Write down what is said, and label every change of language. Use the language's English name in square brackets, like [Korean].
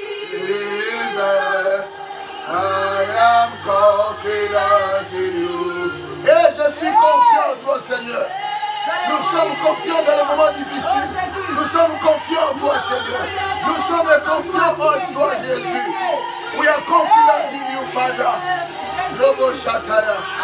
[English] Jesus, I am confident in you. [French] Et je suis confiant en toi, Seigneur. Nous sommes confiants dans les moments difficiles. Nous sommes confiants en toi, Seigneur. Nous sommes confiants en toi, Jésus. [English] We are confident in you, Father. Robo Shataya.